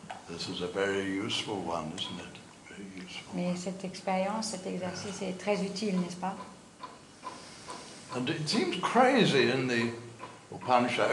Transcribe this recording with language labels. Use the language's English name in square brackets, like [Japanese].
[English] This is a very useful one, isn't it? Very useful. [French] Mais cette expérience, cet exercice est très utile, n'est-ce pas? [English] And it seems crazy in the Upanishad.